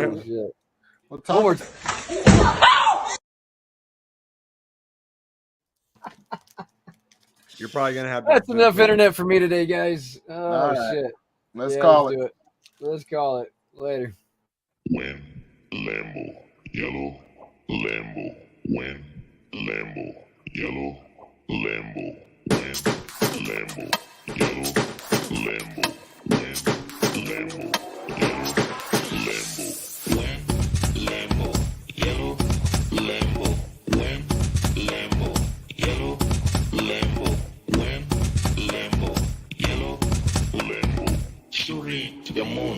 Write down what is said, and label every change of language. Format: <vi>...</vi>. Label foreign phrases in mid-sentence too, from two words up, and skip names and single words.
<en>Oh, shit. Well, One more time. You're probably gonna have. That's enough internet for me today, guys. Oh All right. shit. Let's call do it. Let's call it. Later. When Lambo, yellow, Lambo, when Lambo, yellow, Lambo, when Lambo, yellow, Lambo, when Lambo, yellow, Lambo, when Lambo, yellow, Lambo, when Lambo, yellow, Lambo, when Lambo, yellow, Lambo, shooting to the moon,</en>